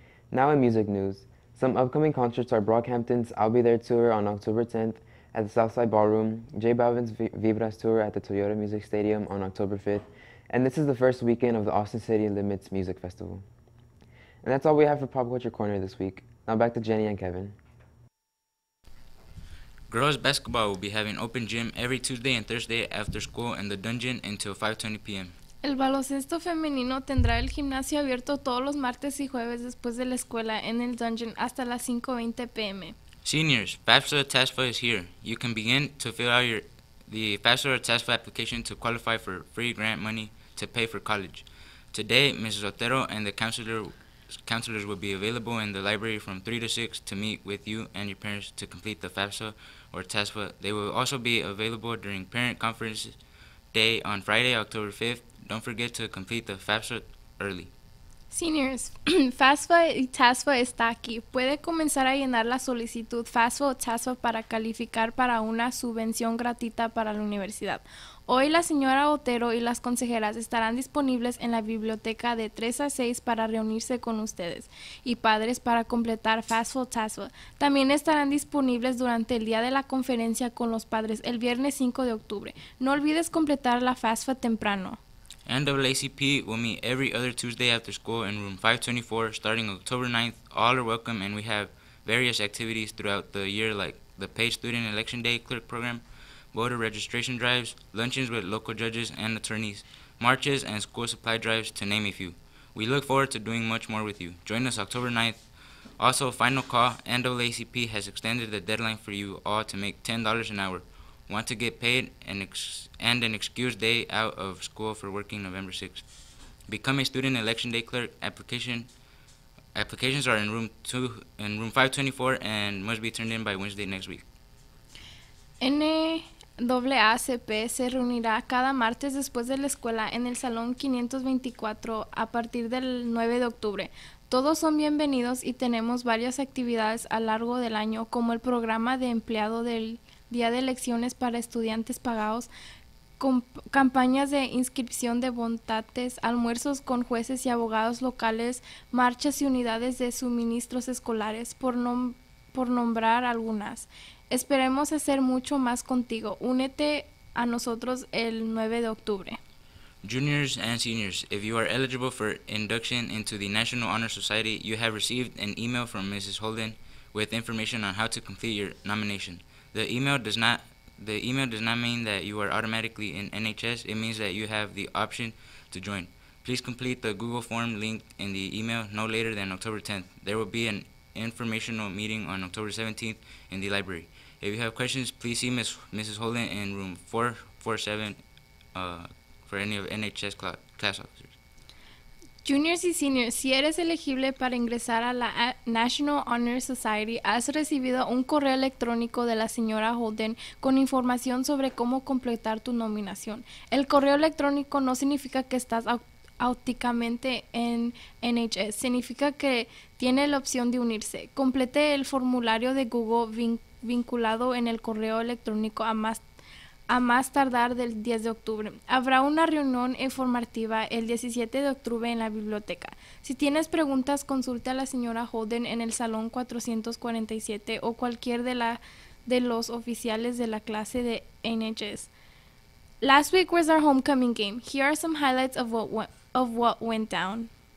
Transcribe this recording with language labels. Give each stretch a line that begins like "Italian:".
English: Now in music news, some upcoming concerts are Brockhampton's I'll Be There tour on October 10th, at the Southside Ballroom, J Balvin's Vibras Tour at the Toyota Music Stadium on October 5th, and this is the first weekend of the Austin City Limits Music Festival. And that's all we have for Pop Culture Corner this week. Now back to Jenny and Kevin. Girls basketball will be having open gym every Tuesday and Thursday after school in the dungeon until 5:20 p.m.
Spanish: El baloncesto femenino tendrá el gimnasio abierto todos los martes y jueves después de la escuela en el dungeon hasta las 5:20 p.m.
English: Seniors, FAFSA TASFA is here. You can begin to fill out the FAFSA or TASFA application to qualify for free grant money to pay for college. Today, Mrs. Otero and the counselors will be available in the library from 3 to 6 to meet with you and your parents to complete the FAFSA or TASFA. They will also be available during Parent Conference Day on Friday, October 5th. Don't forget to complete the FAFSA early.
Spanish: Seniors, FAFSA y TASFA está aquí. Puede comenzar a llenar la solicitud FAFSA o TASFA para calificar para una subvención gratuita para la universidad. Hoy la señora Otero y las consejeras estarán disponibles en la biblioteca de 3 a 6 para reunirse con ustedes y padres para completar FAFSA TASFA. También estarán disponibles durante el día de la conferencia con los padres el viernes 5 de octubre. No olvides completar la FAFSA temprano.
English: NAACP will meet every other Tuesday after school in room 524 starting October 9th. All are welcome, and we have various activities throughout the year like the paid student election day clerk program, voter registration drives, luncheons with local judges and attorneys, marches, and school supply drives, to name a few. We look forward to doing much more with you. Join us October 9th. Also, final call, NAACP has extended the deadline for you all to make $10 an hour. Want to get paid and an excused day out of school for working November 6th. Become a student election day clerk. Applications are in room 524 and must be turned in by Wednesday next week.
Spanish: NAACP se reunirá cada martes después de la escuela en el Salón 524 a partir del 9 de octubre. Todos son bienvenidos y tenemos varias actividades a lo largo del año, como el programa de empleado del día de elecciones para estudiantes pagados, campañas de inscripción de votantes, almuerzos con jueces y abogados locales, marchas y unidades de suministros escolares, por nombrar algunas. Esperemos hacer mucho más contigo. Únete a nosotros el 9 de octubre.
English: Juniors and seniors, if you are eligible for induction into the National Honor Society, you have received an email from Mrs. Holden with information on how to complete your nomination. The email does not mean that you are automatically in NHS. It means that you have the option to join. Please complete the Google form linked in the email no later than October 10th. There will be an informational meeting on October 17th in the library. If you have questions, please see Mrs. Holden in room 447 for any of NHS class officers.
Spanish: Juniors y seniors, si eres elegible para ingresar a la National Honor Society, has recibido un correo electrónico de la señora Holden con información sobre cómo completar tu nominación. El correo electrónico no significa que estás automáticamente en NHS, significa que tiene la opción de unirse. Complete el formulario de Google vinculado en el correo electrónico a más tardar del 10 de octubre. Habrá una reunión informativa el 17 de octubre en la biblioteca. Si tienes preguntas, consulte a la señora Holden en el Salón 447 o cualquier de los oficiales de la clase de NHS.
English: Last week was our homecoming game. Here are some highlights of what went down.